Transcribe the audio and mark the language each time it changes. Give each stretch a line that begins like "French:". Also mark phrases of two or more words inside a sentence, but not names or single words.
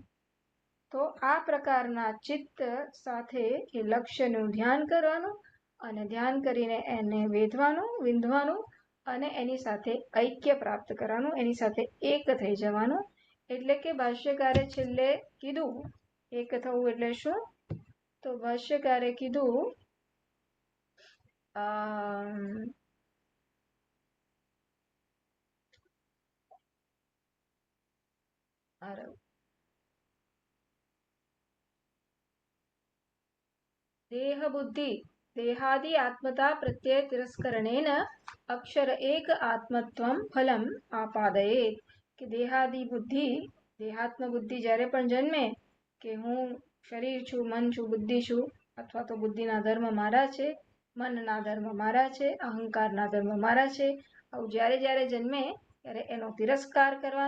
Gujarati: તો આ પ્રકારના ચિત્ત સાથે એ લક્ષ્યનું ધ્યાન કરવાનું અને ધ્યાન કરીને એને વિંધવાનું અને એની સાથે ઐક્ય પ્રાપ્ત કરવાનું, એની સાથે એક થઈ જવાનું. એટલે કે ભાષ્યકારે છેલ્લે કીધું એક થવું એટલે શું? તો ભાષ્યકારે કીધું
Sanskrit: देह बुद्धि देहादि आत्मता प्रत्यय तिरस्करणेन अक्षर एक आत्मत्वम फलम आपादयेत.
Gujarati: કે દેહાદિ બુદ્ધિ, દેહાત્મ બુદ્ધિ જ્યારે પણ જન્મે કે હું શરીર છું, મન છું, બુદ્ધિ છું, અથવા તો બુદ્ધિના ધર્મ મારા છે, મનના ધર્મ મારા છે, અહંકારના ધર્મ મારા છે, આવું જ્યારે જ્યારે જન્મે ત્યારે એનો તિરસ્કાર કરવાનો.